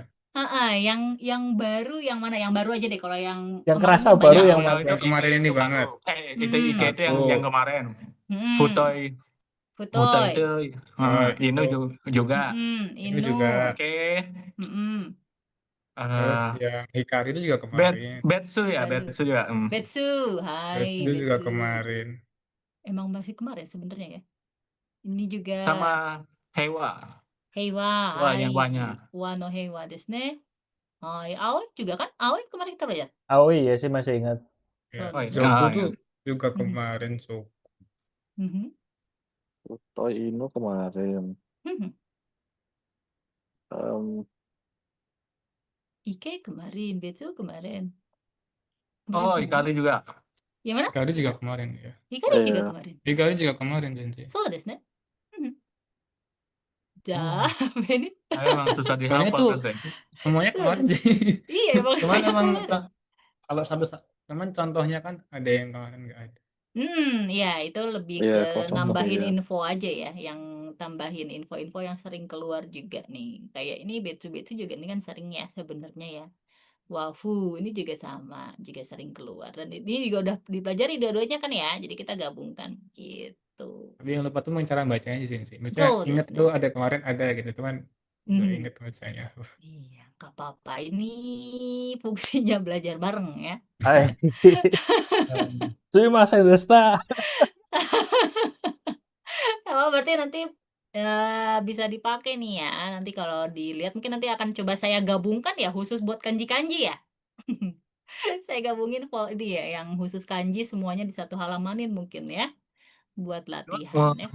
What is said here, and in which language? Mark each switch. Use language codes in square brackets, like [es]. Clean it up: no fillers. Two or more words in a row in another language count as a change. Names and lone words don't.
[id] Yang baru yang mana? Yang baru aja deh. Kalau yang Yang kemarin kerasa kan baru banyak yang ya. mana? Yang kemarin ini banget. Itu Ike itu Aku. yang kemarin. Hmm. Futoy Futoy. itu Oh, Inu itu. juga. Ini Inu. juga. Oke. Terus yang Hikari itu juga kemarin. Betsu ya, Hikari. Betsu juga. Betsu. Hai, Itu juga Betsu. kemarin. Emang masih kemarin sebenarnya ya. Ini juga Sama Hewa. Heiwa. Wah, yang banyak. [ja] 和の平和ですね. [id] Hai, Aoi juga kan? Aoi kemarin kita belajar. Aoi ya sih masih ingat. Ya. Oh, Zoku ya. tuh juga kemarin Zoku. Toy Inu kemarin. Ike kemarin, Betsu kemarin. Oh, Kemarin semua. Ikari juga. Yang mana? Hikari juga kemarin ya. Hikari juga Iya. kemarin. Hikari juga kemarin Sensei. [ja] そうですね. Dah, ini. [id] Emang susah Sebenarnya dihafal tuh Sensei. semuanya kemarin sih. Iya, emang Cuman semuanya emang kemarin. kalau cuman contohnya kan ada yang kemarin nggak ada. Ya itu lebih Iya, ke kalau contoh, nambahin iya. info aja ya, yang tambahin info-info yang sering keluar juga nih. Kayak ini Betsu juga ini kan sering ya sebenarnya ya. Wafu ini juga sama, juga sering keluar. Dan ini juga udah dipelajari dua-duanya kan ya, jadi kita gabungkan gitu. Tapi yang lupa tuh cara bacanya sih Sensei. Maksudnya So inget [ja] ですね. [id] tuh ada kemarin ada gitu, cuman nggak inget bacanya. Iya, gak apa-apa. Ini fungsinya belajar bareng ya. Hai. [ja] すみませんでした. [id] Oh, berarti nanti bisa dipakai nih ya. Nanti kalau dilihat mungkin nanti akan coba saya gabungkan ya khusus buat kanji-kanji ya. Saya gabungin ini ya yang khusus kanji semuanya di satu halamanin mungkin ya buat latihan ya.